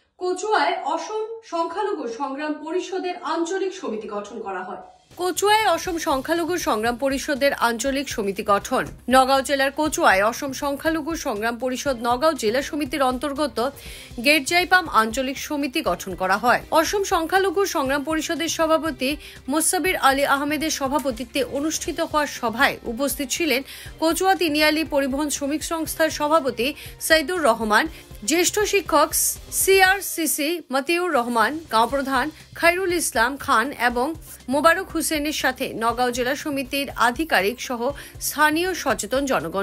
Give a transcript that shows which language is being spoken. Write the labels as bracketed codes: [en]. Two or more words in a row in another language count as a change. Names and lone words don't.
[bn] কচুয়ায় অসম সংখ্যালঘু সংগ্রাম পরিষদের আঞ্চলিক সমিতি গঠন করা হয়। কচুয়ায় অসম সংখ্যালঘু সংগ্রাম পরিষদের আঞ্চলিক সমিতি গঠন। নগাঁও জেলার কচুয়ায় অসম সংখ্যালঘু সংগ্রাম পরিষদ নগাঁও জেলা সমিতির অন্তর্গত গেটজাইপাম আঞ্চলিক সমিতি গঠন করা হয়। অসম সংখ্যালঘু সংগ্রাম পরিষদের সভাপতি মোসাব্বির আলী আহমেদের সভাপতিত্বে অনুষ্ঠিত হওয়া সভায় উপস্থিত ছিলেন কচুয়া তিনিয়ালি পরিবহন শ্রমিক সংস্থার সভাপতি সাইদুর রহমান, জ্যেষ্ঠ শিক্ষক সিআরসিসি মতিউর রহমান, গাঁও প্রধান খায়রুল ইসলাম খান এবং মোবারক হুসেনের সাথে নগাঁও জেলা সমিতির আধিকারিক সহ স্থানীয় সচেতন জনগণ।